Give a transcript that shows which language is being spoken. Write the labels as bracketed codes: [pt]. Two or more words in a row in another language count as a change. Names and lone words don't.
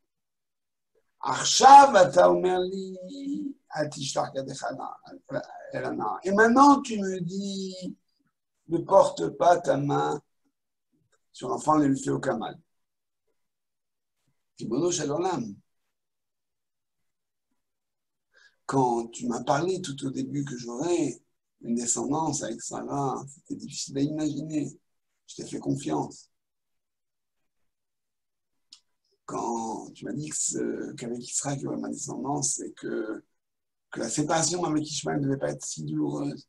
[fr] Et maintenant, tu me dis, ne porte pas ta main sur l'enfant, ne lui fais aucun mal. [he] ריבונו של עולם. [fr] Quand tu m'as parlé tout au début que j'aurais une descendance avec Sarah, c'était difficile à imaginer. Je t'ai fait confiance. Quand tu m'as dit qu'avec Israël, il y aurait ma descendance, c'est que la séparation avec Ishmaël ne devait pas être si douloureuse.